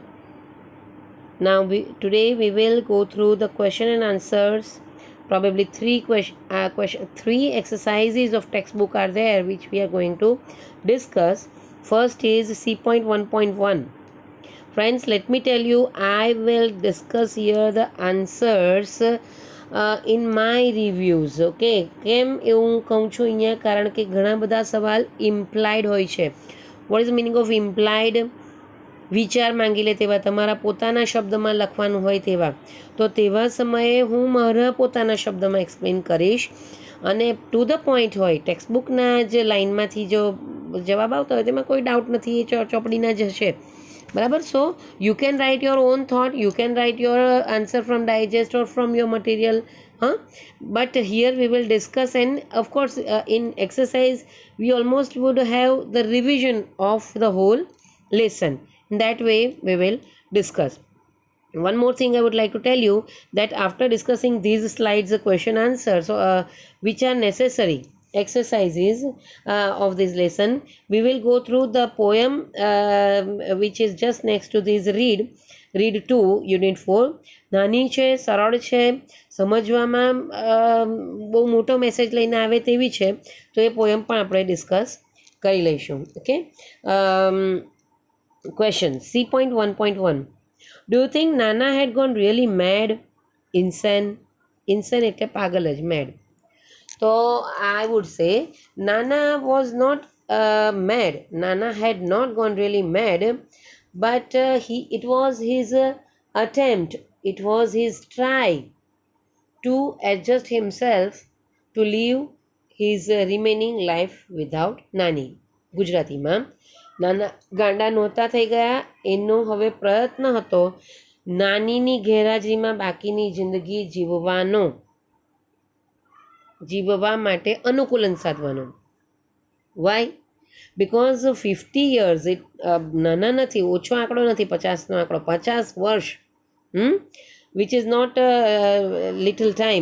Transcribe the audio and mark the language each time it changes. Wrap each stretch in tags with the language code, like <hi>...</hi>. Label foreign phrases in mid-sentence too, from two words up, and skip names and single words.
<en>Now, today we will go through the question and answers. Probably three exercises of textbook are there which we are going to discuss. First is C.1.1. Friends, let me tell you, I will discuss here the answers in my reviews.</en> <gu>ઓકે, કેમ એવું કહું છું અહીંયા? કારણ કે ઘણા બધા સવાલ ઇમ્પ્લાઇડ હોય છે.</gu> <en>What is meaning of implied?</en> <gu>વિચાર માંગી લે તેવા, તમારા પોતાના શબ્દમાં લખવાનું હોય તેવા. તો તેવા સમયે હું મારા પોતાના શબ્દમાં એક્સપ્લેન કરીશ અને</gu> <en>to the point</en> <gu>હોય. ટેક્સ્ટબુકના જ લાઇનમાંથી જો જવાબ આવતા હોય તેમાં કોઈ ડાઉટ નથી, એ ચોપડીના જ હશે. બરાબર?</gu> <en>So you can write your own thought, you can write your answer from digest or from your material. But here we will discuss, and of course in exercise we almost would have the revision of the whole lesson. In that way we will discuss. One more thing I would like to tell you, that after discussing these slides, the question answers which are necessary exercises of this lesson, we will go through the poem which is just next to this. read 2 unit 4.</en> <gu>નાની છે, સરળ છે, સમજવામાં બહુ મોટો મેસેજ લઈને આવે તેવી છે, તો એ પોયમ પણ આપણે ડિસ્કસ કરી લઈશું. ઓકે,</gu> <en>question C.1.1. Do you think Nana had gone really mad?</en> <gu>Insane એટલે પાગલ જ,</gu> <en>mad. So I would say Nana was not mad. Nana had not gone really mad, but it was his attempt, it was his try to adjust himself to live his remaining life without Nani.</en> <gu>ગુજરાતીમાં, નાના ગાંડા નહોતા થઈ ગયા, એનો હવે પ્રયત્ન હતો નાનીની ગેરહાજરીમાં બાકીની જિંદગી જીવવા માટે અનુકૂલન સાધવાનો.</gu> <en>Why? Because 50 years,</en> <gu>નાના નથી, ઓછો આંકડો નથી, 50નો આંકડો, 50 વર્ષ,</gu> <en>which is not little time.</en>